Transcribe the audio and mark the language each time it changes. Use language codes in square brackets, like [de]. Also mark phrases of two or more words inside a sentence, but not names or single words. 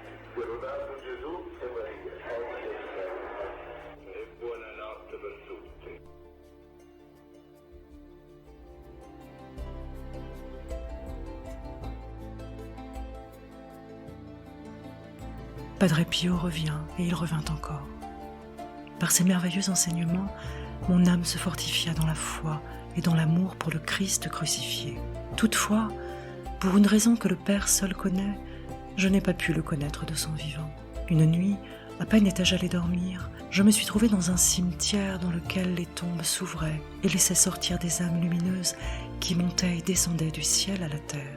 [it] Lodato Gesù e Maria, oggi e sempre. E buonanotte per tutti. [fr] Padre Pio revient et il revint encore. Par ces merveilleux enseignements, mon âme se fortifia dans la foi et dans l'amour pour le Christ crucifié. Toutefois, pour une raison que le Père seul connaît, je n'ai pas pu le connaître de son vivant. Une nuit, à peine étais-je allé dormir, je me suis trouvé dans un cimetière dans lequel les tombes s'ouvraient et laissaient sortir des âmes lumineuses qui montaient et descendaient du ciel à la terre.